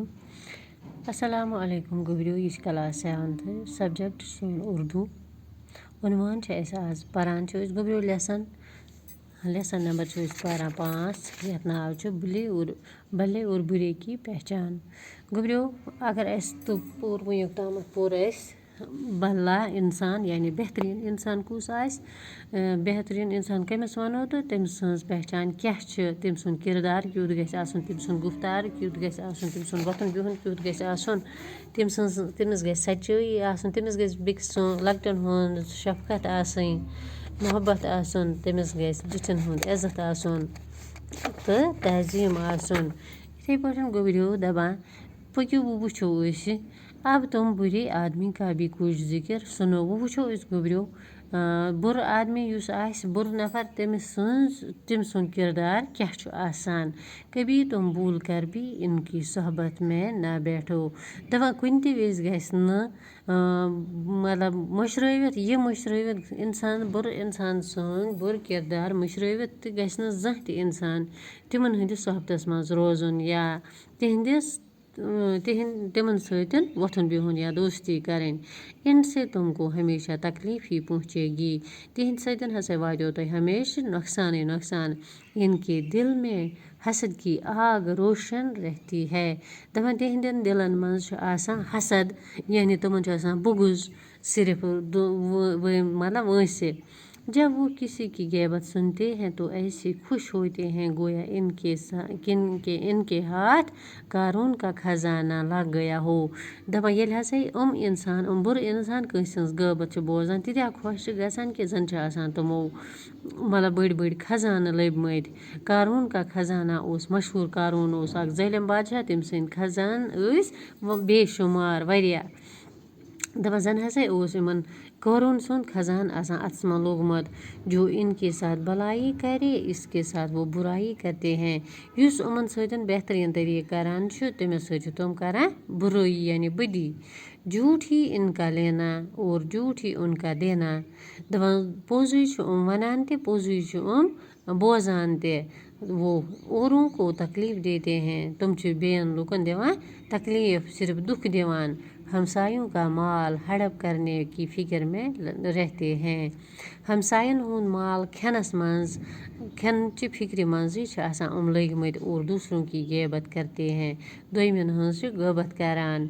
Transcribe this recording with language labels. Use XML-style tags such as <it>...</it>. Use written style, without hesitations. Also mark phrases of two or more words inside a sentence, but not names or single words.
<ar>السلام علیکم</ar> <ks>गोबरियो, यह क्लास 7th सब्जेक्ट सोन उर्दू। उन्वान आज परान गोबरियो लेसन नंबर पारा 5 यथ नाव</ks> <ur>بھلے اور برے کی پہچان.</ur> <ks>गोबरियो अगर तो पूर वुक तम पूर भला इंसान यानी बेहतरीन इंसान कुस बेहतरीन इंसान कमिस वनो तो तम सज पहचान क्या तम सुन किरदार क्युत गम सुन गुफ्तार क्युत गम सुन वथन बिहन क्युत गम तमिस ग सच्चाई तमिस ग बेकिस लकटन हुंद शफकत मोहब्बत तमिस ग जिठन हुंद इज्जत तो तहजीम इथे पे गोबरियो दपान पक्यो वो</ks> <ur>اب تم برے آدمی کا بھی کچھ ذکر سنو.</ur> <ks>वो गोबरियो बुर आदमी बुर नफर तम सुन किरदार क्या</ks> <ur>کبھی تم بھول کر بھی ان کی صحبت میں نہ بیٹھو.</ur> <ks>दपा कुन तज मतलब मशरवित इंसान बुर इंसान बुर किरदार मशरवित तो गह जह इंसान तिमन हंदिस सोहबतस मज रोजन या तिमन सतन वथन बिहुन या दोस्ती करें।</ks> <ur>ان سے تم کو ہمیشہ تکلیف ہی پہنچے گی.</ur> <ks>तिहंद सतन हसा वातो तुम हमेशा नुकसान ही नुकसान।</ks> <ur>ان کے دل میں حسد کی آگ روشن رہتی ہے.</ur> <ks>दपन तिहंदन दिलन मज हसद यानी तुमन बुगुज सिर्फ मतलब वैसे।</ks> <ur>جب وہ کسی کی غیبت سنتے ہیں تو ایسے خوش ہوتے ہیں گویا ان کے ہاتھ قارون کا خزانہ لگ گیا ہو.</ur> <ks>दपा ये हसा इंसान बुर इंसान कंस गैबत बोजान तीत्या खुश गसान कि जन तमो मतलब बड़ बड़ खजान लबमत।</ks> <ur>قارون کا خزانہ</ur> <ks>मशहूर कारून जलिम बादशाह तम सद खजान बेशुमार वरिया। दपा जन हसा कारून सुंद खजान अतस मं लोगमत।</ks> <ur>جو ان کے ساتھ بھلائی کرے اس کے ساتھ وہ برائی کرتے ہیں.</ur> <ks>युस उमन सतन बेहतरीन तरीक करान तमिस सत तुम करान बुराई यानी बदी।</ks> <ur>جھوٹ ہی ان کا لینا اور جھوٹ ہی ان کا دینا.</ur> <ks>दपा पोजुई वनान ते पोजुई बोजान ते।</ks> <ur>وہ اوروں کو تکلیف دیتے ہیں.</ur> <ks>तुम बेन लुकन दिवान तकलीफ सिर्फ दुख दिवान।</ks> <ur>ہمسایوں کا مال ہڑپ کرنے کی فکر میں رہتے ہیں.</ur> <ks>हमसायन हुंद माल खनस मज खन च फिक्र मज लगमत</ks> <ur>اور دوسروں کی غیبت کرتے ہیں.</ur> <ks>दोयमिन हंस गैबत करान।</ks>